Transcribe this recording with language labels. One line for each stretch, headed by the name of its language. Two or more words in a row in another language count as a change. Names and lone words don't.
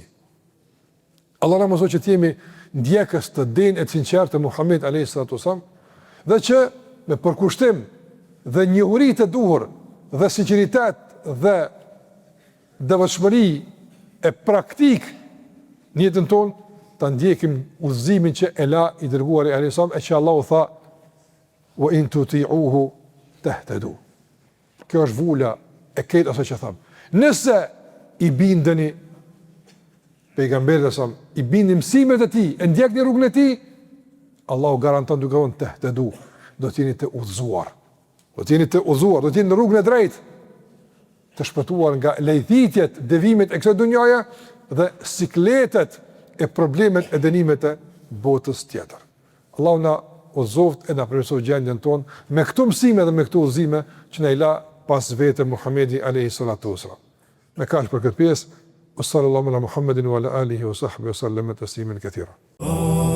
Albanian: Allah na mëson që të jemi ndjekës të denjë e të sinqertë të Muhamedit
Arabic: عليه الصلاة والسلام,
Albanian: dhe që me përkushtim dhe njohuri të duhur dhe sinqeritet dhe devotshmëri e praktik në jetën tonë, ta ndjekim udhëzimin që e la i dërguari
Arabic: عليه السلام,
Albanian: e që Allahu tha:
Arabic: وإن تطيعوه تهتدوا.
Albanian: Kjo është vula e këtë asaj që thamë. Nëse i bindeni pejgamberit e sam, i bindi mësimet e tij, e ndjekni rrugën e tij, Allahu garanton duke qenë tahtadu, do të jeni të udhëzuar. Do të jeni të udhëzuar, do të jeni në rrugën e drejtë, të shpëtuar nga lejthitjet, devimet e kësaj dunjaje dhe sikletet e problemet e dënimet e botës tjetër. Allahu na udhëzoft e na përmirësoj gjendjen tonë me këto mësime dhe me këto udhëzime që na i la pas vete Muhamedi
Arabic: عليه الصلاة والسلام.
Albanian: Me kaq për këtë pjesë,
Arabic: صلى الله على محمد وعلى آله وصحبه وسلم تسليما كثيرا.